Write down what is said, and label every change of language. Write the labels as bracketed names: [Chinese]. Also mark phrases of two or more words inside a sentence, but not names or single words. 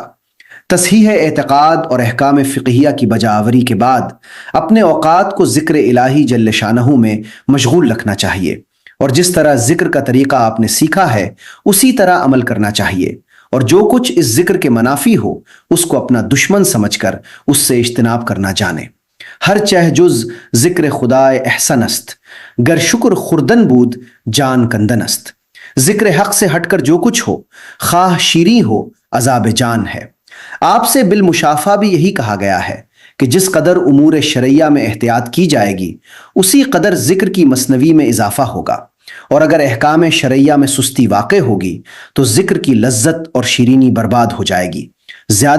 [Urdu] تصحیح اعتقاد اور احکام فقہیہ کی بجا آوری کے بعد اپنے اوقات کو ذکر الہی جل شانہ میں مشغول رکھنا چاہیے، اور جس طرح ذکر کا طریقہ آپ نے سیکھا ہے اسی طرح عمل کرنا چاہیے، اور جو کچھ اس ذکر کے منافی ہو اس کو اپنا دشمن سمجھ کر اس سے اجتناب کرنا جانے۔ [Persian] ہر چہ جز ذکر خدائے احسن است، گر شکر خوردن بود جان کندن است۔ [Urdu] ذکر حق سے ہٹ کر جو کچھ ہو، خواہ شیریں ہو عذاب جان ہے۔ آپ سے بالمشافہ بھی یہی کہا گیا ہے کہ جس قدر امور شرعیہ میں احتیاط کی جائے گی اسی قدر ذکر کی مثنوی میں اضافہ ہوگا، اور اگر احکام شرعیہ میں سستی واقع ہوگی تو ذکر کی لذت اور شیرینی برباد ہو جائے گی۔